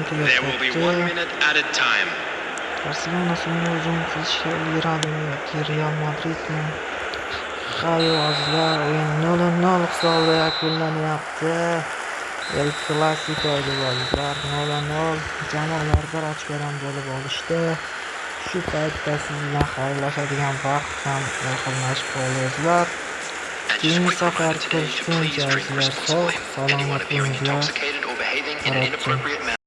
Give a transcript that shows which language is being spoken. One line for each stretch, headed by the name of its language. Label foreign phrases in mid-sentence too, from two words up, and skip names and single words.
English: There will be 1
Uzbek: tugatdi.
English: minute added time.
Uzbek: Barselona so'nggi hujum qilishga ulguradimi yoki Real Madridmi? Hayo azizlar, o'yin 0-0 hisobda yakunlanyapti. El Clasico edi azizlar, 0-0. Jamoalar bir ochkodan bo'lib olishdi. Shu paytda siz bilan xayrlashadigan vaqt ham yaqinlashib qoldi azizlar.
English: And just
Uzbek: Keyingi
English: quick
Uzbek: safar
English: reminder today to
Uzbek: ko'rishguncha
English: please drink
Uzbek: azizlar, sog'
English: responsibly. Anyone
Uzbek: salomat
English: appearing
Uzbek: bo'linglar.
English: intoxicated or behaving in an inappropriate manner